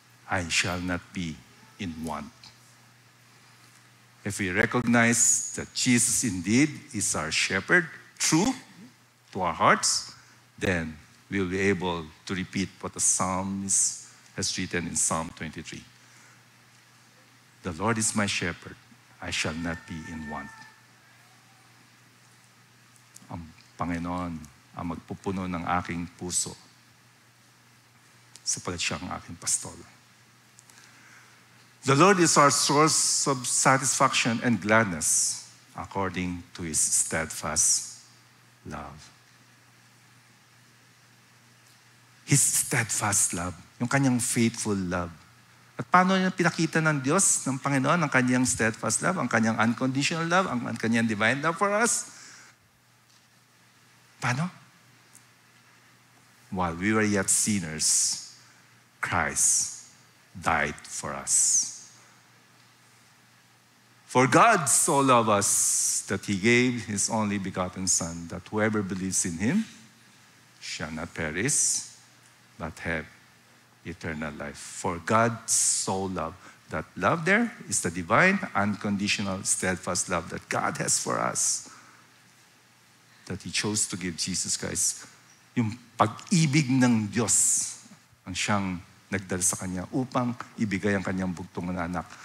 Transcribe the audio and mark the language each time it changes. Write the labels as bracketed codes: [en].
[en] I shall not be in want. If we recognize that Jesus indeed is our shepherd, true to our hearts, then we'll be able to repeat what the psalmist has written in Psalm 23. The Lord is my shepherd, I shall not be in want. [tl] Ang Panginoon ang magpupuno ng aking puso sapagkat siya ang aking pastol. [en] The Lord is our source of satisfaction and gladness according to His steadfast love. His steadfast love, [tl] yung kanyang [en] faithful love. [tl] At paano niya pinakita ng Diyos, ng Panginoon, ang kanyang [en] steadfast love, [tl] ang kanyang [en] unconditional love, [tl] ang kanyang [en] divine love for us? [tl] Paano? [en] While we were yet sinners, Christ died for us. For God so loved us that He gave His only begotten Son, that whoever believes in Him shall not perish, but have eternal life. For God so loved. That love there is the divine, unconditional, steadfast love that God has for us. That He chose to give Jesus Christ. [tl] Yung pag-ibig ng Diyos ang siyang nagdala sa Kanya upang ibigay ang Kanyang bugtong na anak.